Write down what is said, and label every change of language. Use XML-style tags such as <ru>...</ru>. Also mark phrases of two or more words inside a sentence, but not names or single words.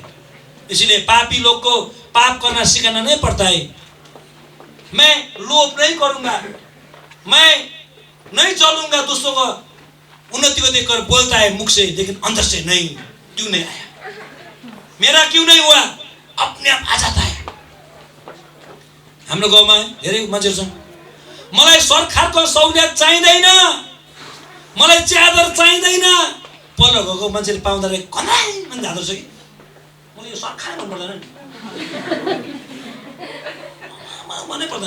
<hi>इसलिए पापी लोग को पाप करना सिखाना नहीं पड़ता है। मैं लोभ नहीं करूंगा, मैं नहीं चलूंगा, दूसरों को उन्नति को देखकर बोलता है मुख से, लेकिन अंदर से नहीं। क्यों नहीं आया? मेरा क्यों नहीं हुआ? अपने आप आ जाता है।</hi> <ne>हाम्रो गाउँमा धेरै मान्छेहरू छन्, मलाई सरकारको सहुलियत चाहिँदैन, मलाई च्यादर चाहिँदैन। पल्लो घरको मान्छेले पाउँदा कनाइ मन जाँदो रहेछ कि मलाई यो सरकार मन पर्दैन नि, मलाई मनै पर्दैन।</ne>